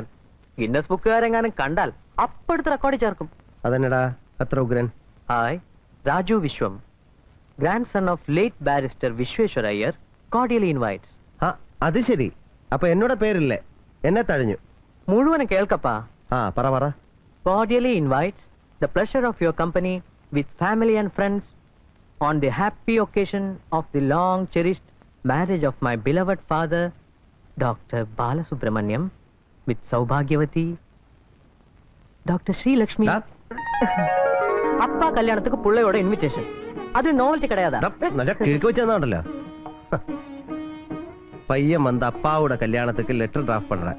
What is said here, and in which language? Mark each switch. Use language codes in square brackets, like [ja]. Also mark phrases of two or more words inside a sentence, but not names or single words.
[ml] ഗിന്നസ് ബുക്കുകാരെങ്ങാനും കണ്ടാൽ അപ്പെടുത്ത് റെക്കോർഡ് ചേർക്കും. അതെന്നടാ അത്ര ഉഗ്രൻ? [en] Hi, രാജു വിശ്വം, grand son of late barrister വിശ്വേശ്വര അയ്യർ, cordially invites. [ml] ആ, അത് ശരി. അപ്പൊ എന്നോട് പേരില്ലേ? എന്നെ തഴഞ്ഞു. മുഴുവനും കേൾക്കപ്പാ. ആ, പറ. [en] Cordially invites the pleasure of your company with family and friends on the happy occasion of the long cherished marriage of my beloved father, Dr. Balasubramaniam, with Saubhagyavati, Dr. Sri Lakshmi. [ta] அப்பா கல்யாணத்துக்கு புள்ளையோட இன்விடேஷன். அது நோவல்ட்டி கிடையாதா? [ml] നല്ല കിഴക്ക് വെച്ചതാണല്ലോ. [ta] பையன் வந்து அப்பாவோட கல்யாணத்துக்கு லெட்டர் டிராஃப்ட் பண்றேன்.